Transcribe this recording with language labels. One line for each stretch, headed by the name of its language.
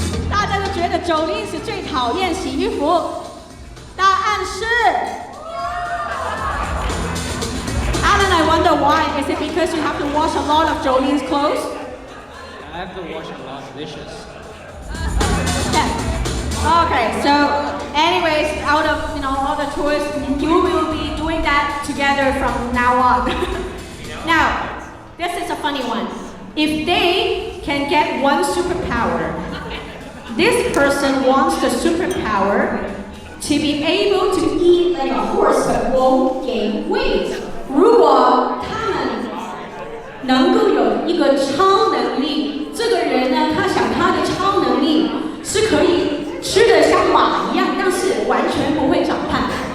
Chinese: 大家都觉得 Jolene 是最讨厌洗衣服，答案是 Allan,
English: I wonder why. Is it because you have to wash a lot of Jolene's clothes? I have to wash a lot of dishes. Yeah. Okay, so anyways, out of all the chores, you will be doing that together from now on. Now, this is a funny one. If they can get one superpower, this person wants the superpower to be able to eat like a horse but won't gain weight.
Chinese: 如果他们能够有一个超能力，这个人呢，他想他的超能力是可以吃得像马一样，但是完全不会长胖。